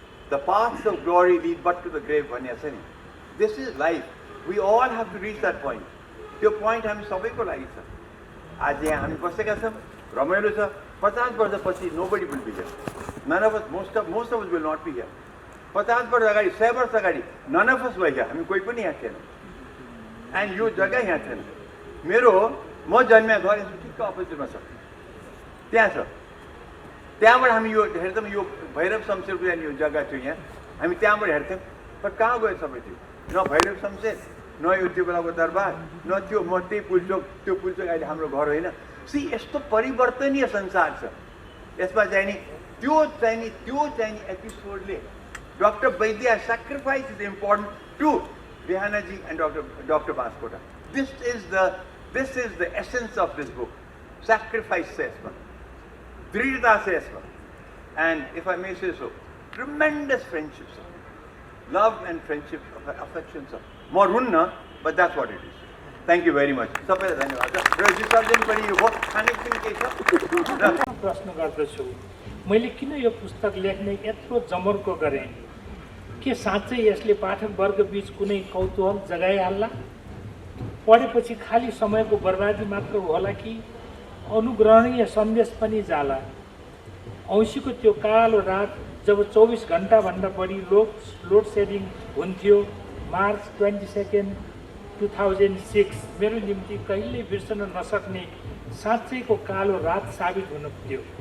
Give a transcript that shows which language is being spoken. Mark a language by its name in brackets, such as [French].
[English] The paths of glory lead but to the grave [Nepali] भन्ने छ नि. [English] This is life. We all have to reach that point. [Nepali] त्यो point हामी सबैको लागि छ। आज यहाँ हामी बसेका छौँ, रमाइलो छ। [English] 50 वर्षपछि nobody will be here. None of us, most of us will not be here. [Nepali] 50 वर्ष अगाडि, 100 वर्ष अगाडि [English] none of us were here. [Nepali] हामी कोही पनि यहाँ थिएन। And यो जग्गा यहाँ थिएन। म जन्मिया घर यसो ठिक्क अपोजिटमा छ, त्यहाँ छ। त्यहाँबाट हामी यो हेर्छौँ, यो भैरव शमशेरको यो जग्गा थियो यहाँ, हामी त्यहाँबाट हेर्थ्यौँ। पर कहाँ गयो सबै त्यो? न भैरव शमशेर, न यो त्यो बेलाको दरबार, न त्यो म त्यही पुलचोक, त्यो पुलचोक अहिले हाम्रो घर होइन। यस्तो परिवर्तनीय संसार छ। यसमा चाहिँ नि त्यो चाहिँ नि एपिसोडले doctor Vaidya [English] sacrifice is important to Rihanaji and Dr. Baskota. This is the essence of this book. Sacrifice says one, Dridhata says one, and if I may say so, tremendous friendships, love and friendship, affections, more hunna, but that's what it is. Thank you very much. [Nepali] सबैलाई धन्यवाद। र विसर्जन पनि यो हो, खानेपिउने केही छ? प्रश्न गर्दछु, मैले किन यो पुस्तक लेख्ने यत्रो जमर्को गरेँ? के साँच्चै यसले पाठक वर्ग बीच कुनै कौतूहल जगाइहाल्ला? पढेपछि खाली समयको बर्बादी मात्र होला कि अनुग्रहणीय सन्देश पनि जाला? औँसीको त्यो कालो रात जब 24 घण्टाभन्दा बढी लोड सेडिङ हुन्थ्यो, मार्च 22, 2006 मेरो निम्ति कहिल्यै बिर्सन नसक्ने साँच्चैको कालो रात साबित हुन पुग्यो।